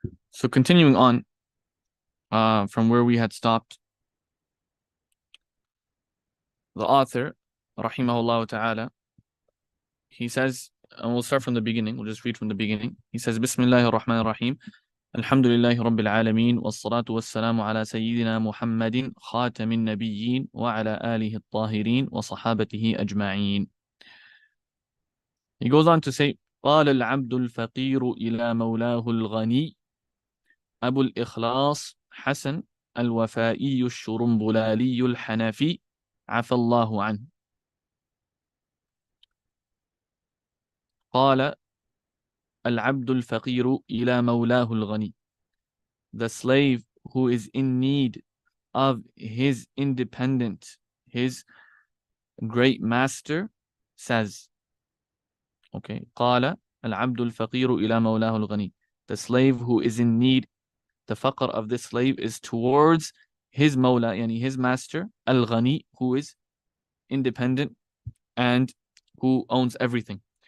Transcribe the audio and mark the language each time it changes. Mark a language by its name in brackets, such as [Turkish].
[English] So continuing on from where we had stopped, the author, rahimahullah ta'ala, he says, and we'll start from the beginning, we'll just read from the beginning. He says, Bismillahir Rahmanir Rahim. [Arabic] الحمد لله رب العالمين والصلاة والسلام على سيدنا محمد خاتم النبيين وعلى آله الطاهرين وصحابته أجمعين. [English] He goes on to say, [Arabic] قال العبد الفقير إلى مولاه الغني أبو الإخلاص حسن الوفائي الشرنبلالي الحنفي عفى الله عنه. قال العبد الفقير إلى مولاه الغني. [English] The slave who is in need of his independent, his great master, says, okay, [Arabic] قال العبد الفقير إلى مولاه الغني. [English] The slave who is in need, the faqr of this slave is towards his mawla, yani his master, al-ghani, who is independent and who owns everything.